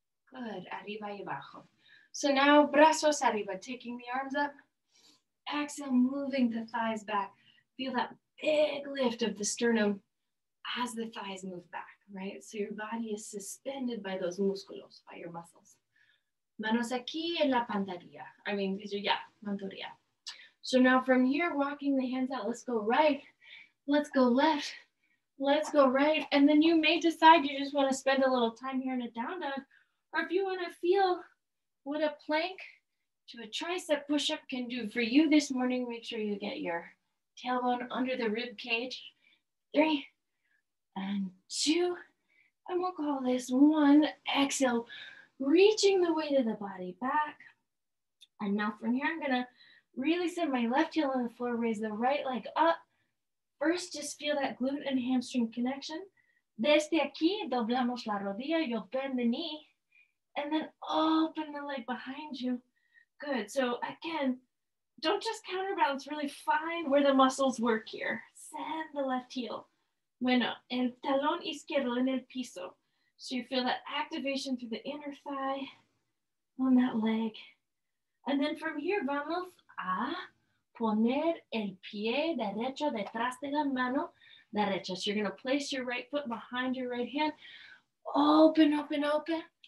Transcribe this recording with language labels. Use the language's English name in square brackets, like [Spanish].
[English] Good, [Spanish] arriba y abajo. [English] So now, [Spanish] brazos arriba, [English] taking the arms up. Exhale, moving the thighs back. Feel that big lift of the sternum as the thighs move back, right? So your body is suspended by those músculos, by your muscles. [Spanish] Manos aquí en la pantorrilla. Pantorrilla. [English] So now from here, walking the hands out, let's go right, let's go left, let's go right. And then you may decide you just want to spend a little time here in a down dog, or if you want to feel what a plank to a tricep push-up can do for you this morning, make sure you get your tailbone under the rib cage. 3 and 2, and we'll call this 1. Exhale, reaching the weight of the body back. And now from here, I'm gonna really set my left heel on the floor, raise the right leg up. First, just feel that glute and hamstring connection. [Spanish] Desde aquí, doblamos la rodilla, [English] you'll bend the knee, and then open the leg behind you. Good, so again, don't just counterbalance, really find where the muscles work here. Send the left heel. [Spanish] Bueno, el talón izquierdo en el piso. [English] So you feel that activation through the inner thigh on that leg. [Spanish] And then from here, vamos a poner el pie derecho detrás de la mano derecha. [English] So you're going to place your right foot behind your right hand. Open, open, open.